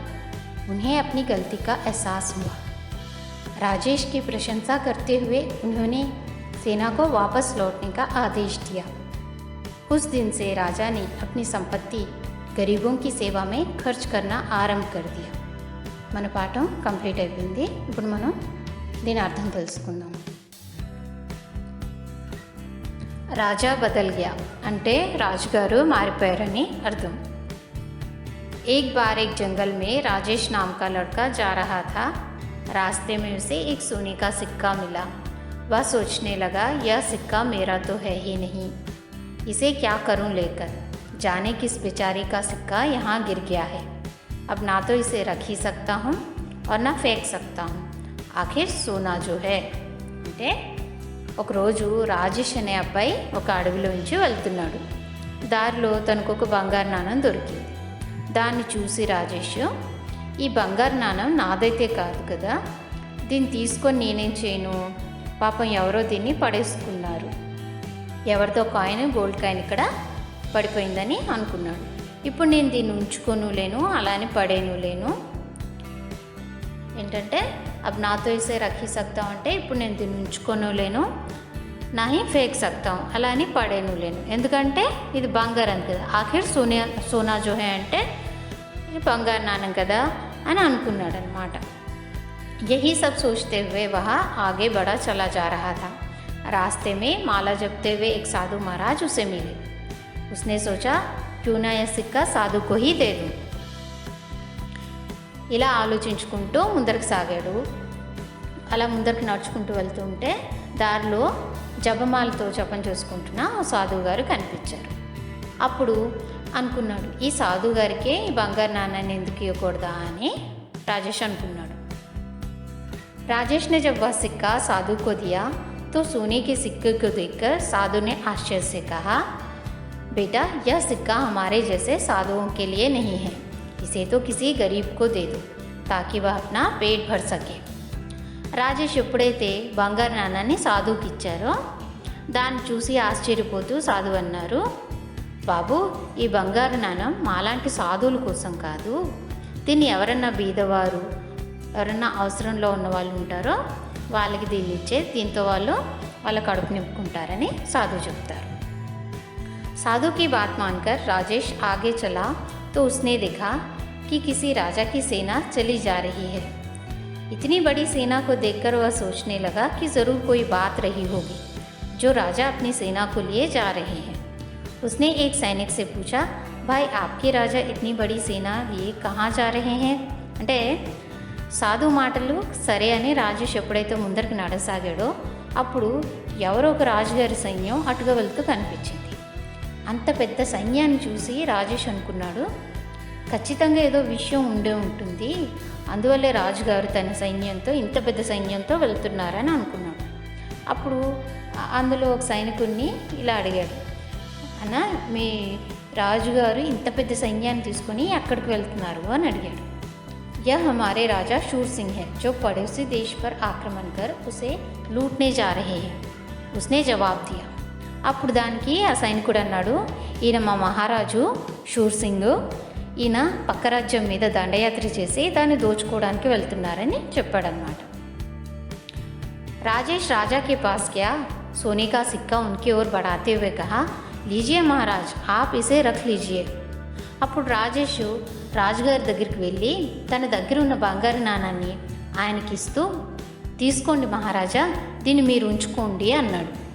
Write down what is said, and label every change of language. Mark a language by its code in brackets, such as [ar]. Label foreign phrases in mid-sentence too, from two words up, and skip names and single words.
[hi] उन्हें अपनी गलती का एहसास हुआ. राजेश की प्रशंसा करते हुए उन्होंने सेना को वापस लौटने का आदेश दिया. उस दिन से राजा ने अपनी संपत्ति गरीबों की सेवा में खर्च करना ఆరంభ कर दिया. [te] మన పాఠం కంప్లీట్ అయిపోయింది. ఇప్పుడు మనం దీని అర్థం తెలుసుకుందాం. [hi] राजा बदल गया [te] అంటే రాజుగారు మారిపోయారని అర్థం. [hi] एक बार एक जंगल में राजेश नाम का लड़का जा रहा था. रास्ते में उसे एक सोने का सिक्का मिला. वह सोचने लगा, यह सिक्का मेरा तो है ही नहीं, इसे क्या करूं लेकर. जाने किस बेचारे का सिक्का यहाँ गिर गया है. अब ना तो इसे रख ही सकता हूँ और ना फेंक सकता हूँ. आख़िर सोना जो है [te] అంటే ఒకరోజు రాజేష్ అనే అబ్బాయి ఒక అడవిలోంచి వెళ్తున్నాడు. దారిలో తనకు ఒక బంగారు నాణం దొరికింది. దాన్ని చూసి రాజేష్, ఈ బంగారు నాణం నాదైతే కాదు కదా, దీన్ని తీసుకొని నేనేం చేయను, పాపం ఎవరో దీన్ని పడేసుకున్నారు, ఎవరితో [en] coin gold coin [te] ఇక్కడ పడిపోయిందని అనుకున్నాడు. ఇప్పుడు నేను దీన్ని ఉంచుకోను లేను, అలానే పడేను లేను. ఏంటంటే [hi] अब ना तो इसे रख ही सकता हूँ [te] అంటే ఇప్పుడు నేను దీన్ని ఉంచుకోను లేను, [hi] ना ही फेंक सकता हूँ, [te] అలా అని పడేను లేను, ఎందుకంటే ఇది బంగారం కదా. [hi] आख़िर सोना जो है [te] అంటే ఇది బంగారు నాణం కదా అని అనుకున్నాడు అనమాట. [hi] यही सब सोचते हुए वह आगे बढ़ा चला जा रहा था. रास्ते में माला जपते हुए एक साधु महाराज उसे मिले. उसने सोचा, क्यों ना यह सिक्का साधु को ही दे दूँ. [te] ఇలా ఆలోచించుకుంటూ ముందరికి సాగాడు. అలా ముందరికి నడుచుకుంటూ వెళ్తూ ఉంటే దారిలో జపమాలతో జపం చేసుకుంటున్న ఆ సాధువు గారు కనిపించారు. అప్పుడు అనుకున్నాడు, ఈ సాధువు గారికే ఈ బంగారు నాణాన్ని ఎందుకు ఇవ్వకూడదా అని రాజేష్ అనుకున్నాడు. [hi] राजेश ने जब वह सिक्का साधु को दिया तो सोने के सिक्के को देखकर साधु ने आश्चर्य से कहा, बेटा, यह सिक्का हमारे जैसे साधुओं के लिए नहीं है, इसे तो किसी गरीब को दे दो ताकि वह अपना पेट भर सके. [te] రాజేష్ ఎప్పుడైతే బంగారు నాణాన్ని సాధువుకి ఇచ్చారో దాన్ని చూసి ఆశ్చర్యపోతూ సాధువు అన్నారు, బాబు, ఈ బంగారు నాణం మాలాంటి సాధువుల కోసం కాదు, దీన్ని ఎవరన్నా బీదవారు, ఎవరన్నా అవసరంలో ఉన్న వాళ్ళు ఉంటారో వాళ్ళకి దీన్ని ఇచ్చే, దీంతో వాళ్ళు వాళ్ళ కడుపు నింపుకుంటారని సాధువు చెప్తారు. [hi] साधु की बात मानकर राजेश आगे चला तो उसने देखा कि किसी राजा की सेना चली जा रही है। इतनी बड़ी सेना को देखकर वह सोचने लगा कि ज़रूर कोई बात रही होगी जो राजा अपनी सेना को लिए जा रहे हैं। उसने एक सैनिक से पूछा, भाई आपके राजा इतनी बड़ी सेना लिए कहाँ जा रहे हैं? [te] అంటే సాధు మాటలు సరే అని రాజేష్ ఎప్పుడైతే ముందరికి నడసాగాడో అప్పుడు ఎవరో ఒక రాజుగారి సైన్యం అటుగా వెళ్తూ కనిపించింది. అంత పెద్ద సైన్యాన్ని చూసి రాజేష్ అనుకున్నాడు, ఖచ్చితంగా ఏదో విషయం ఉండే ఉంటుంది, అందువల్లే రాజుగారు తన సైన్యంతో ఇంత పెద్ద సైన్యంతో వెళ్తున్నారని అనుకున్నాడు. అప్పుడు అందులో ఒక సైనికుడిని ఇలా అడిగాడు, అన్న మీ రాజుగారు ఇంత పెద్ద సైన్యాన్ని తీసుకొని ఎక్కడికి వెళ్తున్నారు అని అడిగాడు. [hi] यह हमारे राजा शूर सिंह है जो पड़ोसी देश पर आक्रमण कर उसे लूटने जा रहे हैं, उसने जवाब दिया. [te] అప్పుడు దానికి ఆ సైనికుడు అన్నాడు, ఈయన మా మహారాజు షూర్ సింగ్, ఈయన పక్క రాజ్యం మీద దండయాత్ర చేసి దాన్ని దోచుకోవడానికి వెళ్తున్నారని చెప్పాడనమాట. [hi] राजेश राजा के पास गया, सोने का सिक्का उनकी ओर बढ़ाते हुए कहा, लीजिए महाराज आप इसे रख लीजिए. [te] అప్పుడు రాజేష్ రాజుగారి దగ్గరికి వెళ్ళి తన దగ్గర ఉన్న బంగారు నాణాన్ని ఆయనకి ఇస్తూ, తీసుకోండి మహారాజా, దీన్ని మీరు ఉంచుకోండి అన్నాడు.